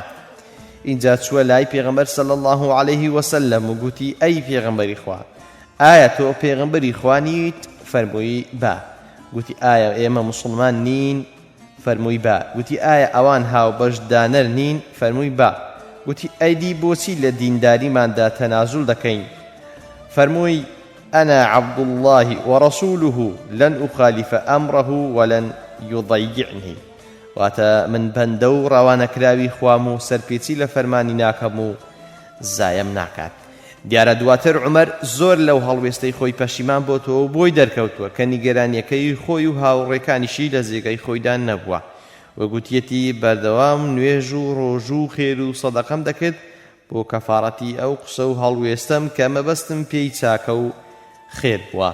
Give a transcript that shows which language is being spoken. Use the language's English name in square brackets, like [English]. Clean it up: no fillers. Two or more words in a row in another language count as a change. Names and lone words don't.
[Central Kurdish] اینجا چووە لای پێغەمبەر [Arabic] صلی الله عليه وسلم [Central Kurdish] و گوتی: ئەی پێغەمبەری خوا، ئایا تۆ پێغەمبەری خوا نیت؟ فەرمووی: با. گوتی: ئایا ئێمە موسڵمان نین؟ فەرمووی: با. گوتی: ئایا ئەوان هاوبەشدانەر نین؟ فەرمووی: با. گوتی: ئەیدی بۆچی لە دینداریماندا تەنازول دەکەین؟ فەرمووی: [Arabic] أنا عبد الله ورسوله لن أخالف أمره ولن يضيعني. [Central Kurdish] واتا من بندو روانا كراوي خوامو سرپيتي لفرماني ناكمو زايم ناكات. دیارە دواتر عومەر زۆر لەو هەڵوێستەی خۆی پەشیمان بۆتەوە بۆی دەرکەوتووە کە نیگەرانیەکەی خۆی و هاوڕێکانیشی لە جێگەی خۆیدان نەبووە و گوتیەتی بەردەوام نوێژ و ڕۆژ و خێر و سەدەقەم دەکرد بۆ کەفارەتی ئەو قسە و هەڵوێستەم کە مەبەستم پێی چاکە و خێر بووە.